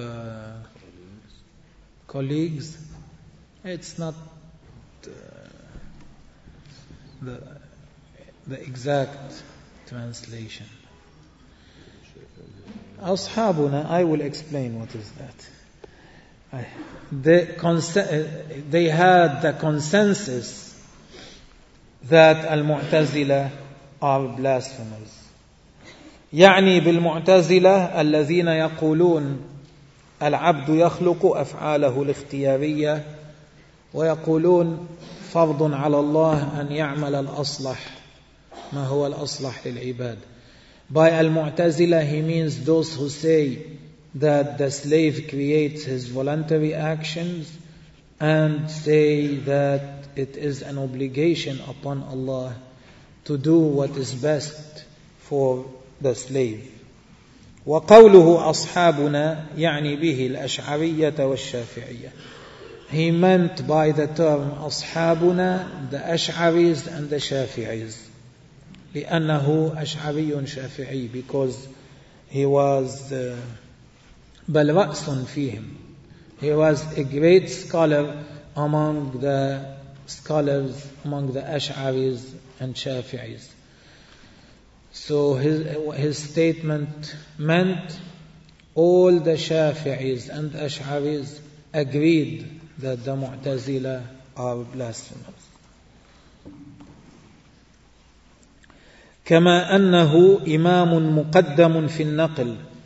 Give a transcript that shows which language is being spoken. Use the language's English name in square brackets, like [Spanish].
[English] Our colleagues. It's not the exact translation. [Arabic] "Ashabuna." [English] I will explain what is that. They had the consensus that al-Mu'tazila are blasphemers. [Arabic] يعني بالمعتزلة الذين يقولون العبد يخلق أفعاله الاختيارية ويقولون فرض على الله أن يعمل الأصلح ما هو الأصلح للعباد. [English] By al-Mu'tazila he means those who say that the slave creates his voluntary actions and say that it is an obligation upon Allah to do what is best for the slave. [Arabic] وقوله أصحابنا يعني به الأشعرية والشافعية. [English] He meant by the term أصحابنا the Ash'aris and the Shafi'is. [Arabic] لأنه أشعري شافعي, [English] because he was [Arabic] بل رأس فيهم. [English] He was a great scholar among the scholars, among the Ash'aris and Shafi'is. So his statement meant all the Shafi'is and Ash'aris agreed that the Mu'tazila are blasphemers. [Arabic] كما أنه إمام مقدم في النقل.